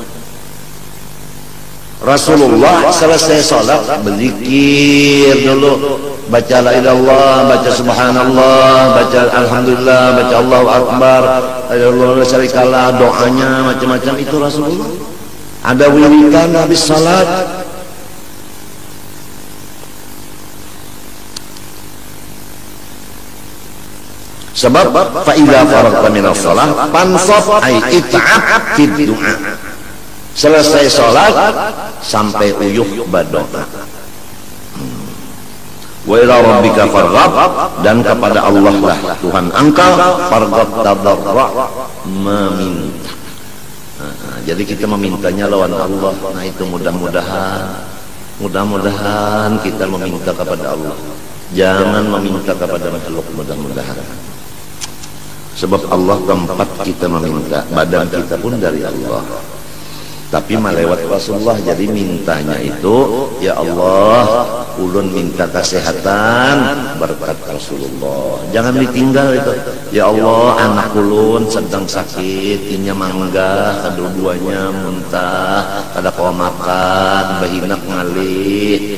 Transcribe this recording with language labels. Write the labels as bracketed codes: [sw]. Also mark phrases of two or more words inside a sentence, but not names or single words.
[id] Rasulullah selesai sholat berzikir dulu, baca [ar] la ilaha illallah, [id] baca subhanallah, baca alhamdulillah, baca [ar] Allahu akbar, Allah la syarikalah, [id] doanya macam-macam. Itu Rasulullah. Ada wiridan habis salat. Sebab [ar] fa idza faragta minas shalah fansab ay it'ab fid du'a. [id] Selesai salat sampai uyuh berdoa. [ar] Wa ila rabbika farghab, [id] dan kepada Allah lah Tuhan engkau [ar] farghab tadarra, [id] meminta. [bjn] Jadi kita memintanya lawan Allah. [id] Nah itu mudah-mudahan kita meminta kepada Allah, jangan meminta kepada makhluk. Mudah-mudahan, sebab Allah tempat kita meminta, badan kita pun dari Allah. [bjn] tapi malewat Rasulullah. [id] Jadi mintanya itu, [ar] ya Allah, [bjn] ulun minta kesehatan berkat Rasulullah. [id] Jangan ditinggal itu. [bjn] Ya Allah, anak ulun sedang sakit, inya mangga, kedua-duanya muntah, kada kau makan, bahinak ngalih.